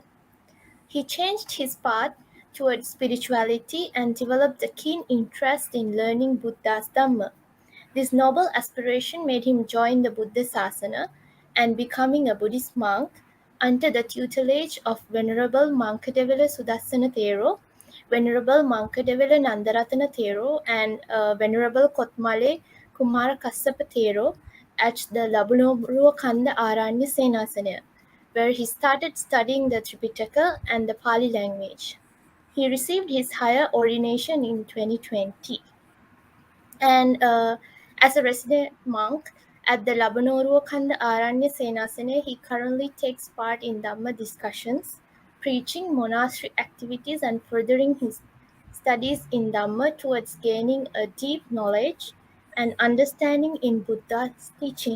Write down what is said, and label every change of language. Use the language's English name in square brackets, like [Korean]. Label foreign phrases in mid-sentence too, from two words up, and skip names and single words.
[English] He changed his path towards spirituality and developed a keen interest in learning Buddha's Dhamma. This noble aspiration made him join the Buddha Sasana and becoming a Buddhist monk under the tutelage of Venerable Mankadevela Sudassana Thero, Venerable Mankadevela Nandaratana Thero, and Venerable Kotmale Kumara Kassapa Thero at the Labunoruwa Kanda Aranya Senasana, where he started studying the Tripitaka and the Pali language. He received his higher ordination in 2020. And as a resident monk at the Labanorokhanda Aranya Senasane, he currently takes part in Dhamma discussions, preaching monastery activities, and furthering his studies in Dhamma towards gaining a deep knowledge and understanding in Buddha's teaching.